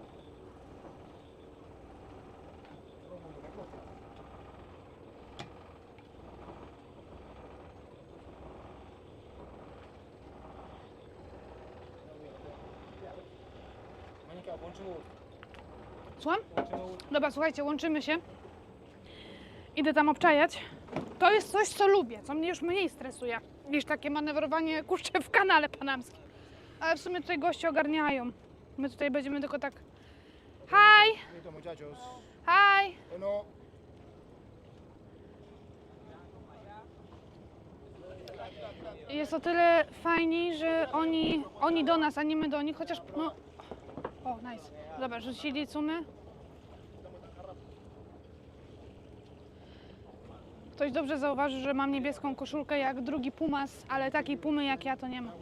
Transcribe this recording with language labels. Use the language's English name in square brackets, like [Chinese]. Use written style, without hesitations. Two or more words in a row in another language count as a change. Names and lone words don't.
[Polish] Monika, włączymy łódkę. Słucham? Włączymy łódkę. Dobra, słuchajcie, łączymy się. Idę tam obczajać. To jest coś, co lubię, co mnie już mniej stresuje niż takie manewrowanie kurczę w kanale panamskim. Ale w sumie tutaj goście ogarniają. My tutaj będziemy tylko tak... [English] Hi! [Spanish] Listo, muchachos. [English] Hi! [Spanish] Uno. [Polish] Jest o tyle fajniej, że oni do nas, a nie my do nich, chociaż no... O, nice. Dobra, rzucili cumy. Ktoś dobrze zauważył, że mam niebieską koszulkę jak drugi Pumas, ale takiej Pumy jak ja to nie ma.